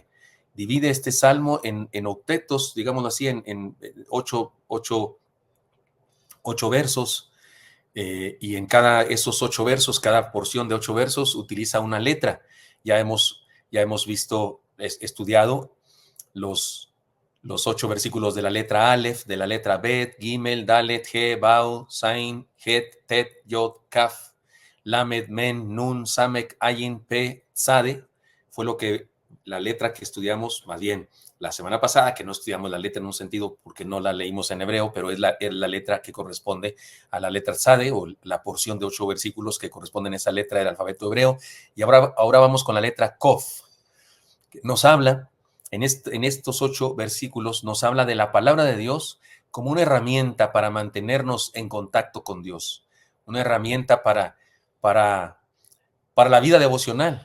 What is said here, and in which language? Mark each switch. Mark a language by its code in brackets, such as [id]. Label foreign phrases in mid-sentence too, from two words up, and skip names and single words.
[es] Divide este salmo en octetos, digámoslo así, en ocho versos, y en esos 8 versos, cada porción de 8 versos utiliza una letra. Ya hemos visto, estudiado los 8 versículos de la letra Aleph, de la letra Bet, Gimel, Dalet, He, Bau, Zain, Het, Tet, Yod, Kaf, Lamed, Men, Nun, Samek, Ayin, Pe, Tzade. Fue la letra que estudiamos, más bien la semana pasada, que no estudiamos la letra en un sentido porque no la leímos en hebreo, pero es la letra que corresponde a la letra Tzade, o la porción de 8 versículos que corresponden a esa letra del alfabeto hebreo. Y ahora vamos con la letra Kof, que nos habla, en estos 8 versículos, nos habla de la palabra de Dios como una herramienta para mantenernos en contacto con Dios, una herramienta para la vida devocional.